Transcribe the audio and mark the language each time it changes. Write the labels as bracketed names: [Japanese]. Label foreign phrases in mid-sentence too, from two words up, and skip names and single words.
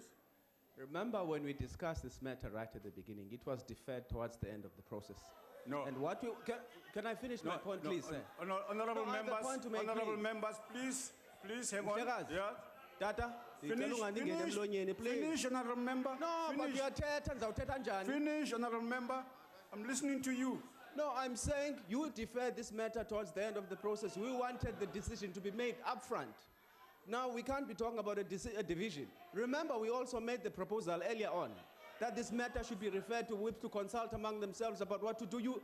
[English] Remember when we discussed this matter right at the beginning, it was deferred towards the end of the process. No. And what you can I finish my point, please, sir? Honorable No, I have a members, point to make, honorable please. members, please hang on. Mhlekazi. Yeah. Tata, Finish, honorable member. No, but [Xhosa] uyathetha ndizawuthetha njani? [English] Finish, honorable member. I'm listening to you. No, I'm saying you deferred this matter towards the end of the process. We wanted the decision to be made up front. Now we can't be talking about a division. Remember, we also made the proposal earlier on that this matter should be referred to whips to consult among themselves about what to do.